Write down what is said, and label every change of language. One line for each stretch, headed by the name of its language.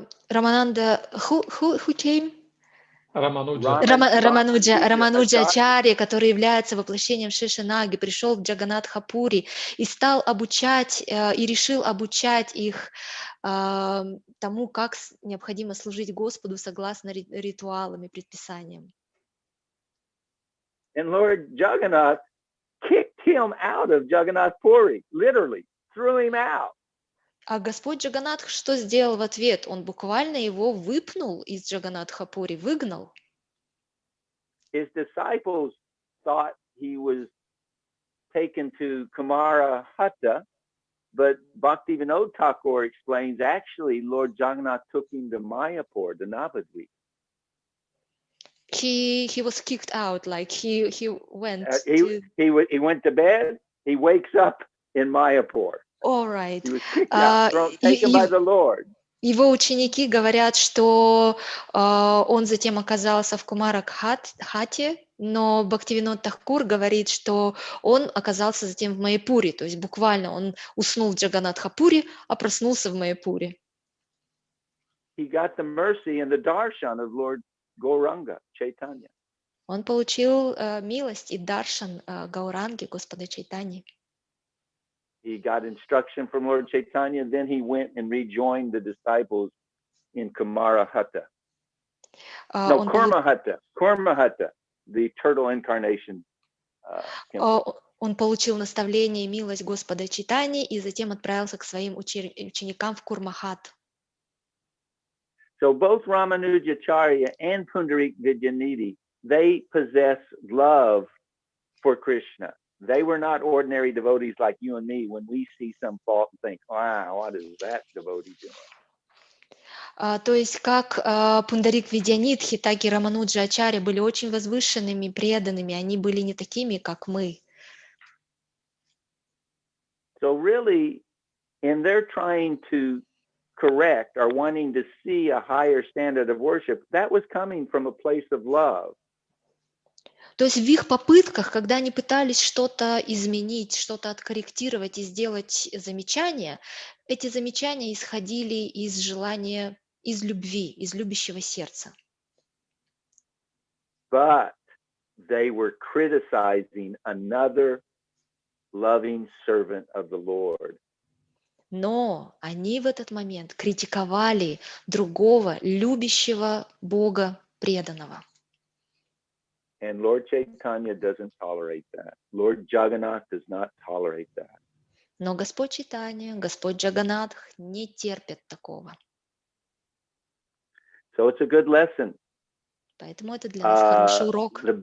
English: Рамананда, who came?
Russian: Рамануджа. Рамануджачарья, который является воплощением Шешанаги, пришел в Джаганнатха-пури и стал обучать, и решил обучать их тому, как необходимо служить Господу согласно ритуалам и предписаниям.
English: And Lord Jagannath kicked him out of Jagannath Puri, literally threw him out.
Russian: А Господь Джаганнатх что сделал в ответ? Он буквально его выпнул из Джаганнатха-пури, выгнал.
English: His disciples thought he was taken to Kumara Hatta, but Bhaktivinoda Thakur explains actually Lord Jagannath took him to Mayapur, the Navadvip. He was kicked out, like he went he went to bed, he wakes up in Mayapur. All right. He was kicked out, taken by the Lord.
Russian: Его ученики говорят, что он затем оказался в Кумаракхате, Но Бхактивинод Тхакур говорит, что он оказался затем в Майяпуре, то есть буквально он уснул в Джаганатхапуре, а проснулся в Майяпуре.
English: He got the mercy and the darshan of Lord Gauranga, Chaitanya.
Russian: Он получил милость и даршан Гауранги, Господа Чайтани.
English: He got instruction from Lord Chaitanya, then he went and rejoined the disciples in Kumarahata. No, Kurmahata, the turtle incarnation temple.
Russian: Он получил наставление и милость Господа Чайтани и затем отправился к своим ученикам в Курмахат.
English: So both Ramanujacharya and Pundarik Vidyanidhi, they possess love for Krishna. They were not ordinary devotees like you and me when we see some fault and think, wow, what is that devotee doing?
Russian: То есть как Пундарик Видьянидхи, так и Рамануджа Ачарья были очень возвышенными, преданными. Они были не такими, как мы.
English: So really, in their trying to correct or wanting to see a higher standard of worship, that was coming from a place of love.
Russian: То есть в их попытках, когда они пытались что-то изменить, что-то откорректировать и сделать замечания, эти замечания исходили из желания, из любви, из любящего сердца.
English: But they were criticizing another loving servant of the Lord.
Russian: Но они в этот момент критиковали другого любящего Бога преданного.
English: And Lord Chaitanya doesn't tolerate that. Lord Jagannath does not tolerate that.
Russian: Но Господь Чайтанья, Господь Джаганатх не терпят такого.
English: So it's a good lesson.
Russian: Поэтому это для нас хороший урок.